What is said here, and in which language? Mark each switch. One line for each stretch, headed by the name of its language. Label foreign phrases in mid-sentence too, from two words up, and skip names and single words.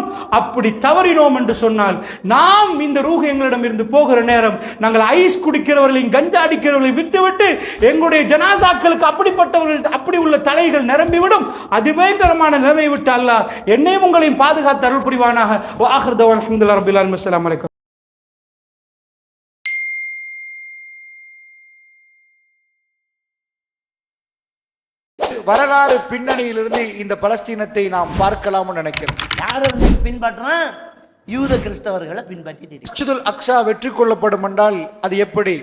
Tamil: அப்படி தவறினோம் என்று சொன்னால், நாம் இந்த ரூஹ் எங்களிடம் இருந்து போகிற நேரம், நாங்கள் ஐஸ் குடிக்கிறவர்களையும் கஞ்சா அடிக்கிறவர்களை விட்டுவிட்டு எங்களுடைய ஜனாசாக்களுக்கு அப்படிப்பட்டவர்கள் அப்படி உள்ள தலைகள் நிரம்பிவிடும். அதிபயங்கரமான நிலைமை விட்டு அல்லாஹ் என்னையும் உங்களையும் பாதுகாத்து அருள் புரிவானாக.
Arabic: وآخر دعوانا الحمد لله رب العالمين. السلام عليكم.
Tamil: வரலாறு பின்னணியிலிருந்து இந்த பலஸ்தீனத்தை நாம் பார்க்கலாம்னு நினைக்கிறேன். யாரை பின்பற்றுறேன்? யூத கிறிஸ்தவர்களை பின்பற்றிட்டு மஸ்ஜிதுல் அக்ஸா வெற்றி கொள்ளப்படும் என்றால் அது எப்படி?